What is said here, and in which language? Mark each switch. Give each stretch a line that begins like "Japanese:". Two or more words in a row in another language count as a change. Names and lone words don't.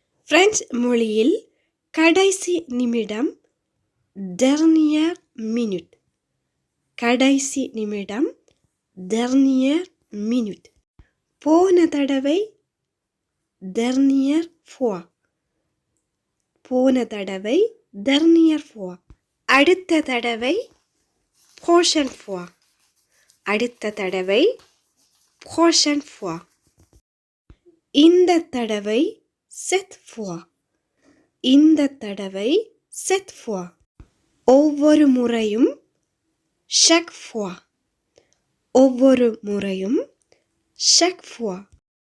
Tamil: பிரெஞ்சு மொழியில் கடைசி நிமிடம்
French: dernière minute.
Tamil: கடைசி நிமிடம்
French: dernière minute.
Tamil: போன தடவை
French: dernière fois.
Tamil: போன தடவை
French: dernière fois.
Tamil: அடுத்த தடவை
French: prochaine fois.
Tamil: அடுத்த தடவை
French: prochaine fois.
Tamil: இந்த தடவை
French: cette fois.
Tamil: இந்த தடவை
French: cette fois.
Tamil: ஒவ்வொரு முறையும்
French: chaque fois.
Tamil: ஒவ்வொரு முறையும்
French: chaque fois.